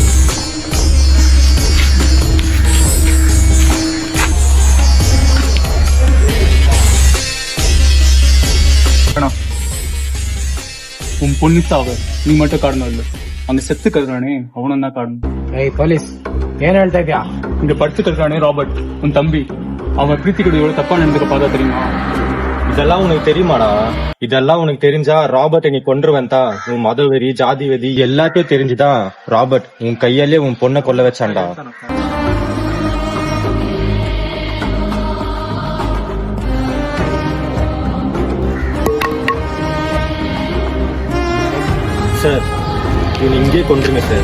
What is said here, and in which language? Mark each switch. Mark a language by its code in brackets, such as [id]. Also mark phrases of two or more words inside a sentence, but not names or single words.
[ta] உன் பொண்ணு சாவ நீ மட்டும் காரணம் இல்லை, அங்க செத்து கருறானே அவனும் தான் காரணம். [kn] ಏಯ್ ಪೊಲೀಸ್ ಏನ್ ಹೇಳ್ತಾ ಇದ್ಯಾ? [ta] இங்க படுத்து கருறானே ராபர்ட், உன் தம்பி. அவன் பிரீத்தி கூட எவ்வளவு தப்பா நடந்துக்க பார்த்தா தெரியுமா? இதெல்லாம் உனக்கு தெரியுமாடா? இதெல்லாம் உனக்கு தெரிஞ்சா ராபர்ட் நீ கொன்றுவன் தான். உன் மத வெறி, ஜாதி வெறி எல்லாத்தையும் தெரிஞ்சுதான் ராபர்ட் உன் கையாலே உன் பொண்ணை கொல்ல வச்சான்டா. சார் இவன் இங்கே கொன்றுங்க சார்.